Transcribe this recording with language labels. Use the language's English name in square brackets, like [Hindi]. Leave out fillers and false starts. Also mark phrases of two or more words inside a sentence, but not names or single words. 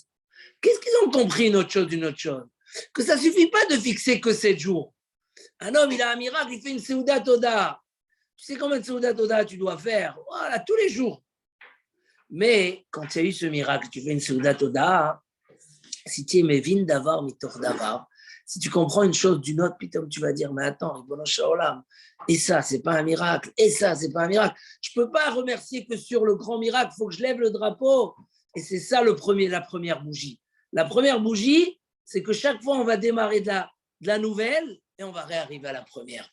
[French] Qu'est-ce qu'ils ont compris une autre chose d'une autre chose? Que ça ne suffit pas de fixer que 7 jours. Un homme, il a un miracle, il fait une [Hebrew] סעודת תודה. [French] Tu sais combien de [Hebrew] סעודת תודה [French] tu dois faire? Voilà, tous les jours. Mais quand il y a eu ce miracle, tu fais une [Hebrew] סעודת תודה, [French] si tu es [Hebrew] מבין דבר, מתוך דבר, [French] si tu comprends une chose d'une autre, puis tu vas dire, mais attends, et ça, c'est pas un miracle, et ça, c'est pas un miracle. Je peux pas remercier que sur le grand miracle, il faut que je lève le drapeau. Et c'est ça la première bougie. La première bougie, c'est que chaque fois, on va démarrer de la nouvelle et on va réarriver à la première.